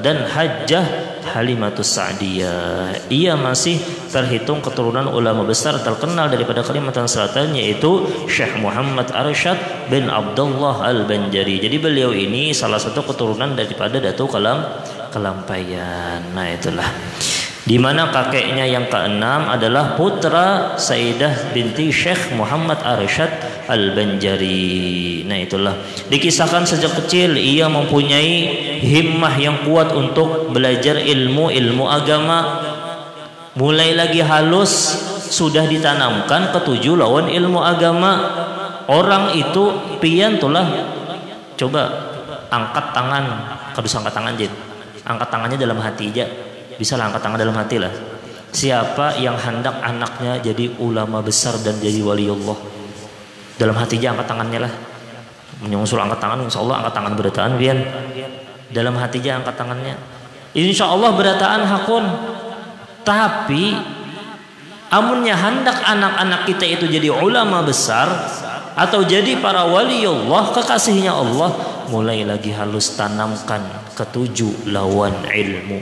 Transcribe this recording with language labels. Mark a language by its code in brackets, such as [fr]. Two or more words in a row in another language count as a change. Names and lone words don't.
[id] Dan Hajjah Halimatus Sa'diyah, ia masih terhitung keturunan ulama besar terkenal daripada Kalimantan Selatan, yaitu Syekh Muhammad Arsyad bin Abdullah Al-Banjari. Jadi beliau ini salah satu keturunan daripada Datuk Kelampaian. Nah itulah, di mana kakeknya yang keenam adalah putra Sayyidah binti Syekh Muhammad Arsyad Al-Banjari. Nah itulah, dikisahkan sejak kecil ia mempunyai himmah yang kuat untuk belajar ilmu agama. [bjn] Mulai lagi halus sudah ditanamkan ketujuh lawan ilmu agama. Orang itu pian tulah, coba angkat tangan, kadus angkat tangan Jid. [id] Angkat tangannya dalam hati aja. Bisa lah angkat tangan dalam hati lah. Siapa yang hendak anaknya jadi ulama besar dan jadi waliullah? Dalam hati aja angkat tangannya lah. [bjn] Menyusul angkat tangan, [ar] insya Allah [bjn] angkat tangan berataan pian. Dalam hati aja angkat tangannya, [ar] insya Allah [bjn] berataan hakun. Tapi amunnya hendak anak-anak kita itu jadi ulama besar atau jadi para waliullah, kekasihnya Allah, mulai lagi halus tanamkan ketujuh lawan ilmu.